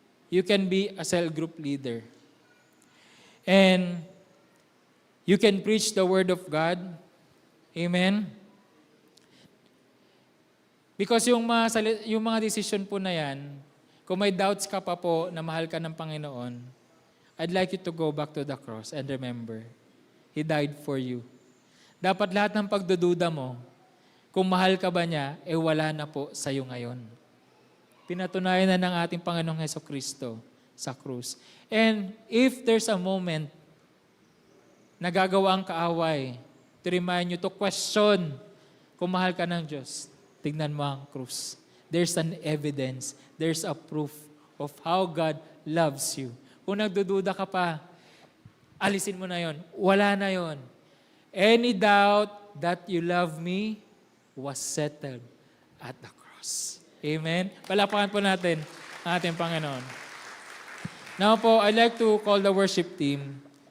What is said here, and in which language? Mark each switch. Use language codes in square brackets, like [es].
[en] You can be a cell group leader. And you can preach the Word of God. Amen? Because [tl] yung mga decision po na yan, kung may doubts ka pa po na mahal ka ng Panginoon, [en] I'd like you to go back to the cross and remember, He died for you. [tl] Dapat lahat ng pagdududa mo, kung mahal ka ba niya, wala na po sa iyo ngayon. Pinatunayan na ng ating Panginoong Jesucristo sa krus. [en] And if there's a moment [tl] na gagawa ang kaaway, [en] to remind you, to question [tl] kung mahal ka ng Diyos, tignan mo ang krus. [en] There's an evidence, there's a proof of how God loves you. [tl] Kung nagdududa ka pa, alisin mo na yon. Wala na yon. [en] Any doubt that you love me was settled at the cross. Amen? [tl] Palapakan po natin ang ating Panginoon. [en] Now po, I'd like to call the worship team.